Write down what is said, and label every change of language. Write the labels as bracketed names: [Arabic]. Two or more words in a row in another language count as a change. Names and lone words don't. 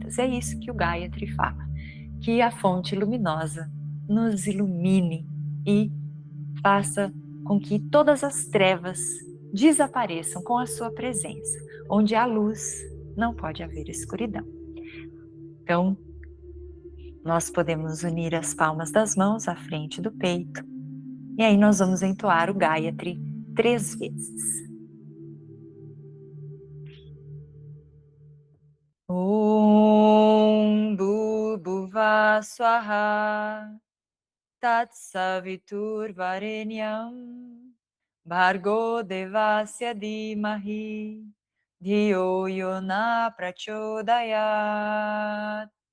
[Portuguese] É isso que o Gayatri fala, que a fonte luminosa nos ilumine e faça com que todas as trevas desapareçam com a sua presença. Onde há luz, não pode haver escuridão. Então, nós podemos unir as palmas das mãos à frente do peito e aí nós vamos entoar o Gayatri 3 vezes. [Sanskrit] ॐ भुवः स्वः तत् सवितुः वरेण्यम् भर्गो देवस्य धीमहि धियो यो नः प्रचोदयात्.